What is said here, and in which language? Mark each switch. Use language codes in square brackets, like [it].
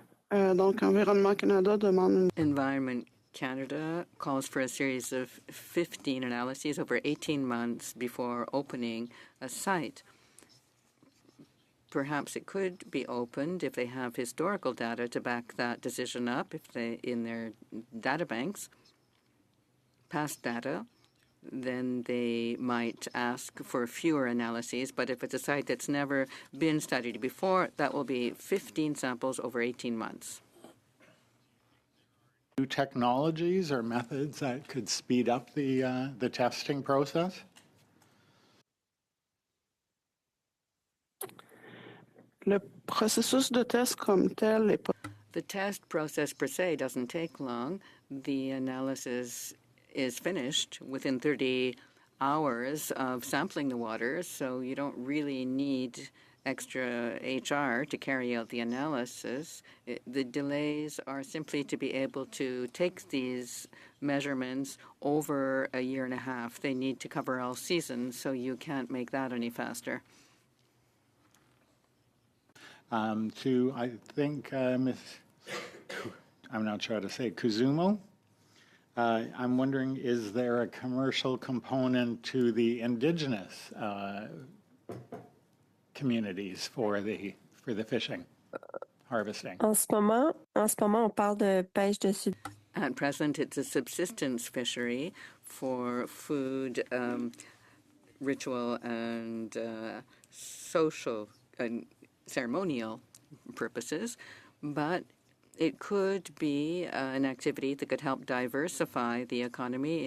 [fr] Donc, Environnement Canada demande [en] Environment Canada calls for a series of 15 analyses over 18 months before opening a site. Perhaps it could be opened if they have historical data to back that decision up, if they, in their data banks, past data, then they might ask for fewer analyses. But if it's a site that's never been studied before, that will be 15 samples over 18 months. New technologies or methods that could speed up the testing process? [fr] le processus de test comme tel est pas. [en] The test process per se doesn't take long. The analysis is finished within 30 hours of sampling the water, so you don't really need extra HR to carry out the analysis. The delays are simply to be able to take these measurements over a year and a half. They need to cover all seasons, so you can't make that any faster. I think, Ms. I'm not sure how to say it, Kuzumo. I'm wondering, is there a commercial component to the indigenous communities for the fishing, harvesting? [fr] En ce moment, on parle de pêche de sub. [en] At present, it's a subsistence fishery for food, ritual, and social and ceremonial purposes, but it could be an activity that could help diversify the economy.